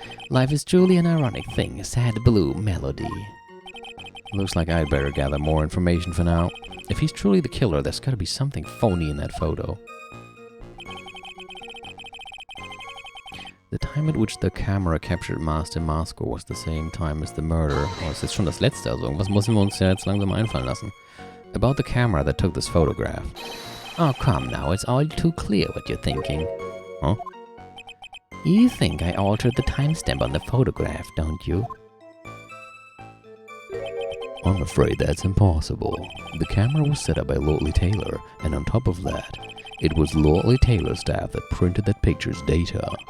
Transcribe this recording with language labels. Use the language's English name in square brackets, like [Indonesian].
[English] Life is truly an ironic thing, a sad blue melody. Looks like I'd better gather more information for now. If he's truly the killer, there's gotta be something phony in that photo. The time at which the camera captured Master Masker was the same time as the murder. [German] Oh, es ist schon das letzte, also irgendwas müssen wir uns ja jetzt langsam einfallen lassen. [English] About the camera that took this photograph. Oh, come now, it's all too clear what you're thinking. Huh? You think I altered the timestamp on the photograph, don't you? I'm afraid that's impossible. The camera was set up by Lordly Taylor, and on top of that, it was Lordly Taylor's staff that printed that picture's data.